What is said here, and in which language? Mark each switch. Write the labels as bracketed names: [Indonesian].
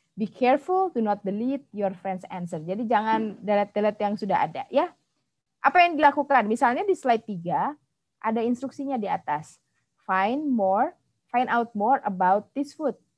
[English] Be careful, do not delete your friend's answer. [Indonesian] Jadi jangan delete yang sudah ada ya. Apa yang dilakukan? Misalnya di slide 3 ada instruksinya di atas. [English] Find out more about this food.